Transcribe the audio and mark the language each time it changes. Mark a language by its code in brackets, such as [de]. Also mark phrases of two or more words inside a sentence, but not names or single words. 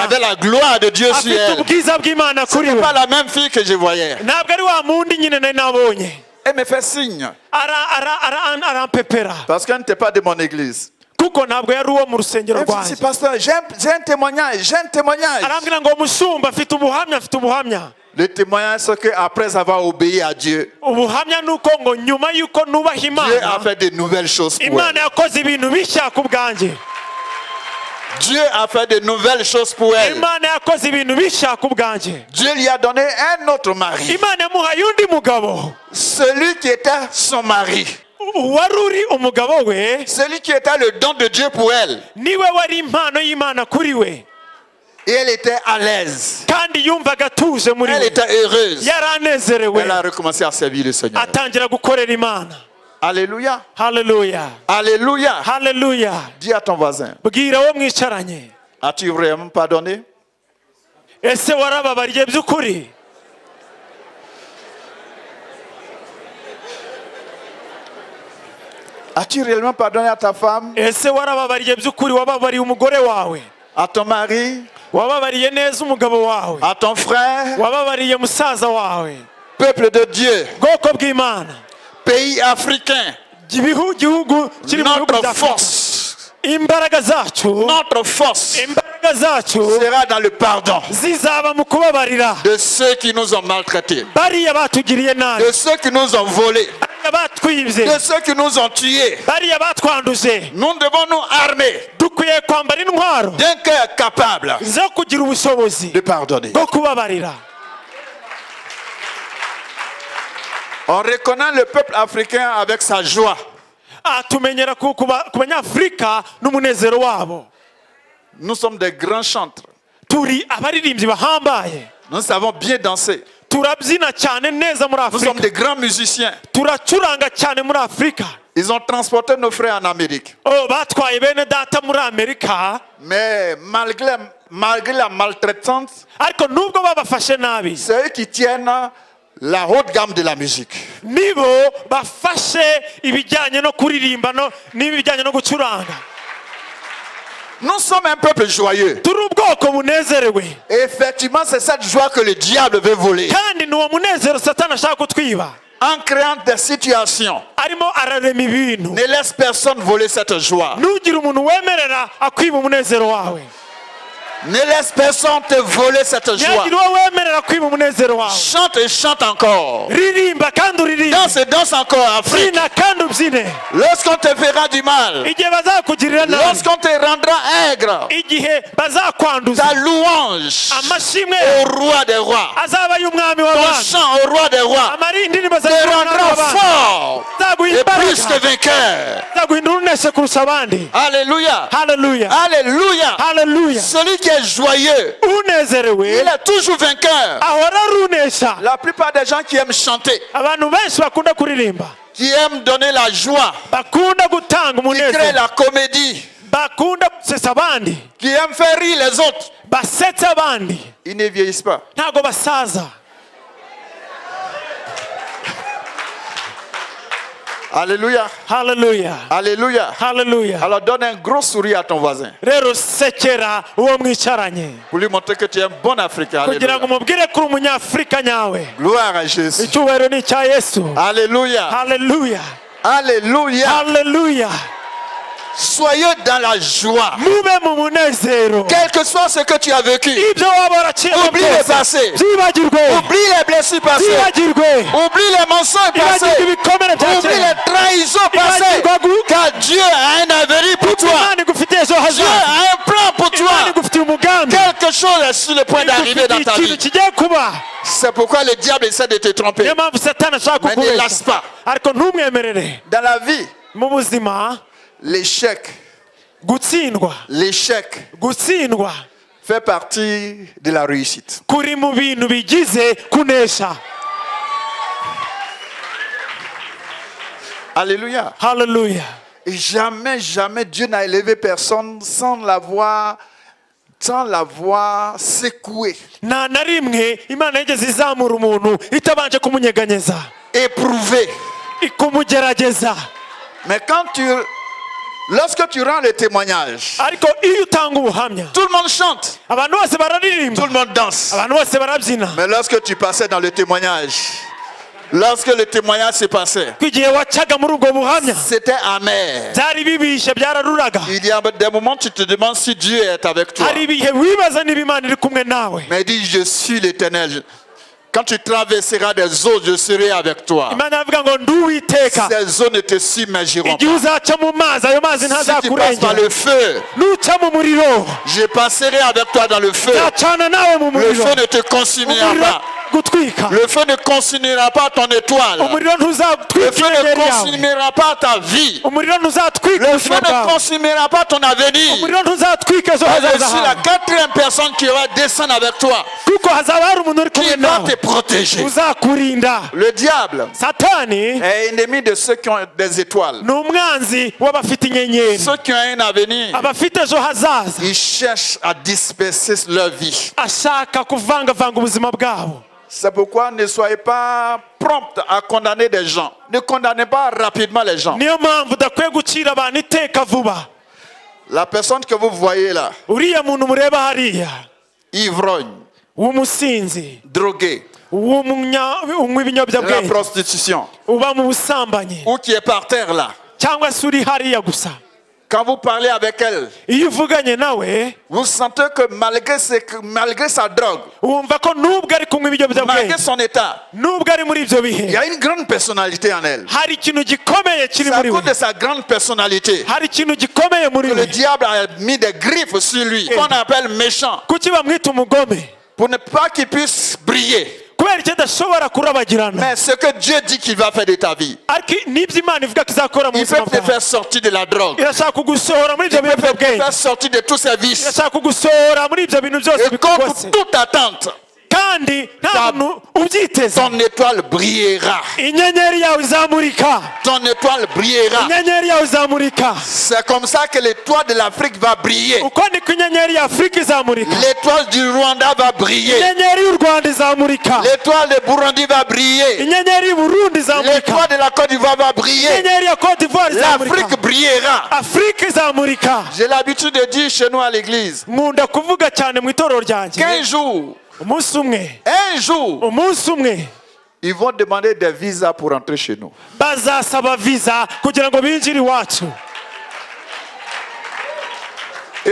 [fr] avait la gloire de Dieu sur [rw] afite [fr] elle. [rw] ubwiza bw'imana [fr] Ce [rw] kuri [fr] n'est [rw] we. [fr] pas la même fille que je voyais. [rw] ntabwo ari wa mundi nyine nari nabonye. [fr] Elle me fait signe. [rw] arampepera [fr] Parce qu'elle n'était pas de mon église. [rw] kuko ntabwo yari uwo mu rusengero [fr] Elle me dit, [rw] rwanjye. [fr] pasteur, j'ai un témoignage, j'ai un témoignage. [rw] arambwira ngo mushumba afite ubuhamya. [fr] Le témoignage, c'est qu'après avoir obéi à Dieu, [rw] ubuhamya ni uko ngo nyuma y'uko nubaha [fr] Dieu a [rw] imana, [fr] fait de nouvelles choses pour elle. [rw] imana yakoze ibintu bishya ku bwanjye. [fr] Dieu a fait de nouvelles choses pour elle. [rw] imana yakoze ibintu bishya ku bwanjye. [fr] Dieu lui a donné un autre mari. [rw] imana yamuhaye undi mugabo, [fr] Celui qui était son mari. [rw] wari uri umugabo we, [fr] Celui qui était le don de Dieu pour elle. [rw] niwe wari impano y'imana kuri we, [fr] Et elle était à l'aise. [rw] kandi yumvaga atuje muri [fr] Elle [rw] we, [fr] était heureuse. [rw] yaranezerewe, [fr] Elle a recommencé à servir le Seigneur. [rw] atangira gukorera imana. [fr] Alléluia. [rw] haleluya [fr] Alléluia. [rw] haleluya. [fr] Dis à ton voisin, [rw] bwira wo mwicaranye, [fr] as-tu vraiment pardonné? [rw] ese warababariye by'ukuri? [fr] As-tu réellement pardonné à ta femme, [rw] ese warababariye by'ukuri? wababariye umugore wawe? [fr] à ton mari, [rw] wababariye neza umugabo wawe? [fr] à ton frère? [rw] wababariye musaza wawe? [fr] Peuple de Dieu, [rw] bwoko bw'imana, [fr] pays africain, [rw] gihugu kiri mu bihugu [fr] notre [rw] bya Afurika, [fr] force, [rw] imbaraga zacu imbaraga zacu [fr] sera dans le pardon [rw] zizaba mu kubabarira [fr] de ceux qui nous ont maltraités, [rw] bariya batugiriye nabi, [fr] de ceux qui nous ont volés, [rw] bariya batwibye, [fr] de ceux qui nous ont tués. [rw] bariya batwanduje. [fr] Nous devons nous armer [rw] dukwiye kwambara intwaro [fr] d'un cœur capable [rw] zo kugira ubushobozi [fr] de pardonner. [rw] bwo kubabarira. [fr] On reconnaît le peuple africain avec sa joie. [rw] tumenyera ku banyafurika n'umunezero wabo. [fr] Nous sommes des grands chantres. [rw] turi abaririmbyi bahambaye, [fr] Nous savons bien danser. [rw] turabyina cyane neza muri [fr] Nous sommes [rw] Afurika, [fr] des grands musiciens. [rw] turacuranga cyane muri Afurika. [fr] Ils ont transporté nos frères en Amérique. [rw] batwaye bene data muri Amerika, [fr] Mais malgré la maltraitance, [rw] ariko nubwo babafashe nabi, [fr] c'est eux qui tiennent la haute gamme de la musique. [rw] nibo bafashe ibijyanye no kuririmba n'ibijyanye no gucuranga. [fr] Nous sommes un peuple joyeux. [rw] turi ubwoko bunezerewe, [fr] Et effectivement, c'est cette joie que le diable veut voler. [rw] kandi ni uwo munezero satani ashaka kutwiba. [fr] En créant des situations, [rw] arimo ararema ibintu. [fr] ne laisse personne voler cette joie. [rw] ntugire umuntu wemerera akwiba umunezero wawe. [fr] Ne laisse personne te voler cette joie. [rw] ntihagire uwo wemerera kwiba umunezero wawe. [fr] Chante et chante encore. [rw] ririmba kandi uririmbe. [fr] Danse et danse encore, Afrique. [rw] byina kandi ubyine. [fr] Lorsqu'on te fera du mal, [rw] igihe bazakugirira nabi. [fr] lorsqu'on te rendra aigre, [rw] igihe bazakwanduza. [fr] ta louange [rw] amashimwe [fr] au roi des rois, [rw] azaba y'umwami [fr] ton [rw] w'abami. [fr] chant au roi des rois [rw] indirimbo [fr] te rendra fort [rw] zaguha [fr] et plus que [rw] imbaraga. [fr] vainqueur. [rw] zaguhindura uneshe kurusha abandi. [fr] Alléluia. [rw] haleluya. [fr] Alléluia. [rw] haleluya. [fr] Celui qui est joyeux, [rw] unezerewe [fr] il est toujours vainqueur. [rw] ahora ari unesha. [fr] La plupart des gens qui aiment chanter, [rw] abantu benshi bakunda kuririmba, [fr] qui aiment donner la joie, [rw] bakunda gutanga [fr] qui créent [rw] umunezero, [fr] la comédie, [rw] bakunda gusetsa abandi, [fr] qui aiment faire rire les autres, [rw] basetsa abandi, [fr] ils ne vieillissent pas. [rw] ntago basaza. [fr] Alléluia. [rw] haleluya. [fr] Alléluia. [rw] haleluya. [fr] Alors donne un gros sourire à ton voisin [rw] rero sekera uwo mwicaranye [fr] pour lui montrer que tu es un bon Africain. [rw] kugira ngo [fr] Alléluia. [rw] umubwire ko uri umunyafurika nyawe. [fr] Gloire à Jésus. [rw] icyubahiro ni icya yesu. [fr] Alléluia. [rw] haleluya. [fr] Alléluia. [rw] haleluya. [fr] Soyez dans la joie. [rw] mube mu munezero. [fr] Quel que soit ce que tu as vécu, [rw] ibyo waba waraciyemo [fr] oublie le passé. [rw] byibagirwe. [fr] Oublie les blessures passées. [rw] byibagirwe. [fr] Oublie les mensonges passés. [rw] ibagirwe ibikomere bya [fr] Oublie [rw] kera. [fr] les trahisons passées. Car Dieu a un avenir pour toi. [rw] imana igufitiye ejo [fr] Dieu [rw] hazaza. [fr] a un plan pour [rw] imana [fr] toi. [rw] igufitiye umugambi. [fr] Quelque chose est sur le point d'arriver dans ta [rw] ikintu [fr] vie. [rw] kigiye kuba. [fr] C'est pourquoi le diable essaie de te tromper. [rw] niyo mpamvu satani ashaka [fr] Mais ne lâche [rw] kukubeshya, [fr] pas. [rw] ariko ntumwemerere. [fr] Dans la vie, [rw] mu buzima [fr] l'échec [rw] gutsindwa [fr] fait partie de la réussite. [rw] kuri mu bintu bigize kunesha. [fr] Alléluia. [rw] haleluya. [fr] Et jamais, jamais Dieu n'a élevé personne sans l'avoir secoué, [rw] nta na rimwe imana yigeze izamura umuntu itabanje kumunyeganyeza, [fr] éprouvé. [rw] ikumugerageza. [fr] Mais lorsque tu rends le témoignage, [rw] ariko iyo utanga ubuhamya, [fr] tout le monde chante, [rw] abantu bose bararirimba, [fr] tout le monde danse. [rw] abantu bose barabyina. [fr] Mais lorsque tu passais dans le témoignage, lorsque le témoignage s'est passé, [rw] igihe wacaga muri ubwo buhamya [fr] c'était amer. [rw] byari bibishe, byararuraga. [fr] Il y a des moments où tu te demandes si Dieu est avec toi. [rw] hari ibihe wibaza niba imana iri kumwe nawe. [fr] Mais dis, je suis l'Éternel. Quand tu traverseras des eaux, je serai avec toi. [rw] imana iravuga ngo ndi uwiteka. [fr] Ces eaux ne te submergeront [rw] igihe [fr] pas. [rw] uzaca mu mazi, ayo mazi [fr] Si tu passes par [rw] ntazakurengera. [fr] le feu, [rw] nuca mu muriro, [fr] je passerai avec toi dans le feu. [rw] nzacana nawe mu [fr] Le [rw] muriro. [fr] feu ne te consumera [rw] umuriro [fr] pas. [rw] gutwika. [fr] Le feu ne consumera pas ton étoile. [rw] umuriro [fr] Le [rw] ntuzatwika [fr] feu ne [rw] inyenyeri yawe. [fr] consumera pas ta vie. [rw] umuriro ntuzatwika [fr] Le [rw] ubuzima [fr] feu ne [rw] bwawe. [fr] consumera pas ton avenir. [rw] umuriro ntuzatwika ejo [fr] Je [rw] hazaza [fr] suis la [rw] hawe. [fr] 4e personne qui va descendre avec toi, [rw] kuko hazaba hari umuntu uri [fr] qui [rw] kumwe [fr] va [rw] nawe [fr] te protéger. [rw] uzakurinda. [fr] Le diable [rw] satani [fr] est ennemi de ceux qui ont des étoiles. [rw] ni umwanzi w'abafite inyenyeri, [fr] Ceux qui ont un avenir, [rw] abafite ejo hazaza. [fr] ils cherchent à disperser leur vie. [rw] ashaka kuvangavanga ubuzima bwabo. [fr] C'est pourquoi ne soyez pas prompt à condamner des gens. Ne condamnez pas rapidement les gens. [rw] niyo mpamvu udakwiye gucira abantu iteka vuba. [fr] La personne que vous voyez là, [rw] uriya muntu mureba hariya [fr] ivrogne, [rw] w'umusinzi, [fr] drogué, [rw] unywa [fr] de la [rw] ibiyobyabwenge, [fr] prostitution, [rw] uba mu busambanyi, [fr] ou qui est par terre là, [rw] cyangwa se uri hariya gusa, [fr] quand vous parlez avec elle, [rw] iyo uvuganye nawe [fr] vous sentez que malgré sa drogue, [rw] wumva ko nubwo ari kunywa ibiyobyabwenge, [fr] malgré son état, [rw] nubwo ari muri ibyo [fr] il y [rw] bihe, [fr] a une grande personnalité en elle. [rw] hari ikintu gikomeye kiri [fr] C'est à [rw] muri we. [fr] cause de sa grande personnalité [rw] hari ikintu gikomeye muri [fr] que le [rw] we. [fr] diable a mis des griffes sur lui, qu'on appelle méchant, [rw] kuki bamwita umugome? [fr] pour ne pas qu'il puisse briller. [rw] kubera icyo adashobora kurabagirana. [fr] Mais ce que Dieu dit qu'il va faire de ta vie, [rw] ariko n'ibyo imana ivuga ko izakora mu [fr] il [rw] buzima [fr] peut te [rw] bwawe, [fr] faire sortir de la drogue, [rw] irashaka kugusohora muri ibyo [fr] il peut te [rw] biyobyabwenge, [fr] faire sortir de tous ces vices. [rw] irashaka kugusohora muri ibyo bintu byose [fr] Et contre [rw] bikugose, [fr] toute attente, [rw] kandi nta muntu ubyiteze. [fr] ton étoile brillera. [rw] inyenyeri yawe izamurika, [fr] Ton étoile brillera. [rw] inyenyeri yawe izamurika. [fr] C'est comme ça que l'étoile de l'Afrique va briller. [rw] uko niko inyenyeri ya afurika izamurika, [fr] L'étoile du Rwanda va briller. [rw] inyenyeri y'u rwanda izamurika, [fr] L'étoile de Burundi va briller. [rw] inyenyeri y'u burundi izamurika, [fr] L'étoile de la Côte d'Ivoire va briller. [rw] inyenyeri ya cote d'ivoire izamurika, [fr] L'Afrique brillera. [rw] afurika izamurika. [fr] J'ai l'habitude de dire chez nous à l'église, [rw] nkunda kuvuga cyane mu itorero ryanjye, [fr] qu'un jour, [rw] umunsi umwe, [fr] un jour, ils vont demander des visas pour entrer chez nous. [rw] bazasaba visa kugira ngo binjire iwacu.